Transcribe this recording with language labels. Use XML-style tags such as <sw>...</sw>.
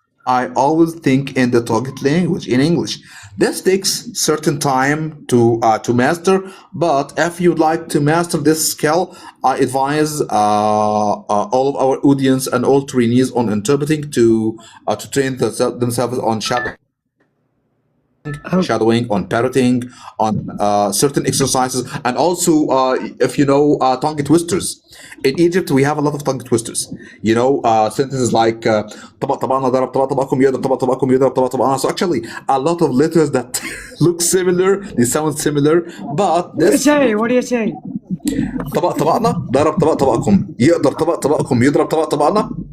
<en>I always think in the target language, in English. This takes certain time to master, but if you'd like to master this skill, I advise all of our audience and all trainees on interpreting to train themselves on shadowing, on parroting, on certain exercises, and also if you know tongue twisters. In Egypt, we have a lot of tongue twisters. You know, sentences like</en> <ar>طبق طبقنا ضرب طبق طبقكم يضرب طبق طبقكم يضرب طبق طبقنا.</ar> <en>So actually, a lot of letters that look similar, they sound similar, but this. What do you say?</en> <ar>طبق طبقنا ضرب طبق طبقكم يقدر طبق طبقكم يضرب طبق طبقنا.</ar>